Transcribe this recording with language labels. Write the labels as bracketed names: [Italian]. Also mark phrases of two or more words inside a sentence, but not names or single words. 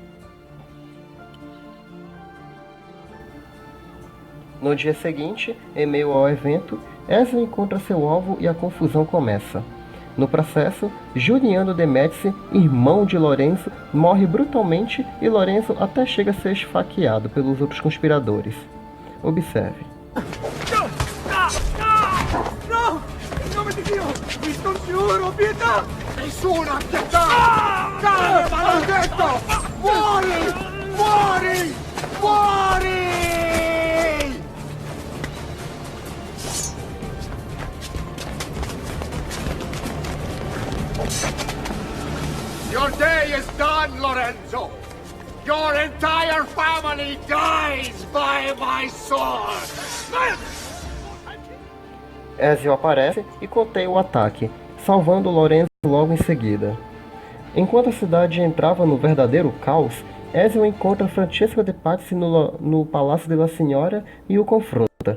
[Portuguese] No dia seguinte, em meio ao evento, Ezio encontra seu alvo e a confusão começa. No processo, Giuliano de Médici, irmão de Lorenzo, morre brutalmente e Lorenzo até chega a ser esfaqueado pelos outros conspiradores. Observe. [Italian] No! In nome di Dio! Vi scongiuro, pietà! Nessuna pietà! Cane maledetto! Muori! Muori! Muori! [English] Your day is done, Lorenzo! Your entire family dies by my sword! [Portuguese] Ezio aparece e conteia o ataque, salvando Lorenzo logo em seguida. Enquanto a cidade entrava no verdadeiro caos, Ezio encontra Francesco de Pazzi no Palácio della Signora e o confronta.